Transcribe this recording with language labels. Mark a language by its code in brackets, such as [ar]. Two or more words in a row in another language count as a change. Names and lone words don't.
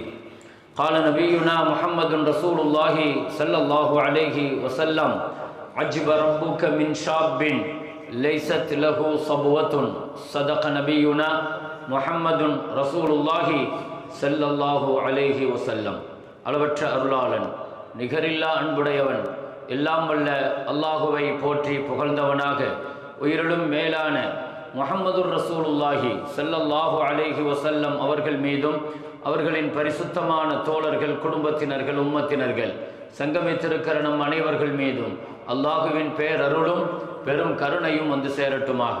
[ar] قال نبينا محمد رسول الله صلى الله عليه وسلم عجب ربك من شاب ليست له صبوة. صدق نبينا محمد رسول الله صلى الله عليه وسلم. [ta] அளவற்ற அருளாளன் நிகரில்லா அன்புடையவன் எல்லாம் வல்ல அல்லாஹுவை போற்றி புகழ்ந்தவனாக உயிரிலும் மேலான [ar] محمد رسول الله صلى الله عليه وسلم [ta] அவர்கள் மீதும் அவர்களின் பரிசுத்தமான தோழர்கள் குடும்பத்தினர்கள் உம்மத்தினர்கள் சங்கமித்திருக்கிற நம் அனைவர்கள் மீதும் அல்லாஹுவின் பேரருளும் பெரும் கருணையும் வந்து சேரட்டுமாக.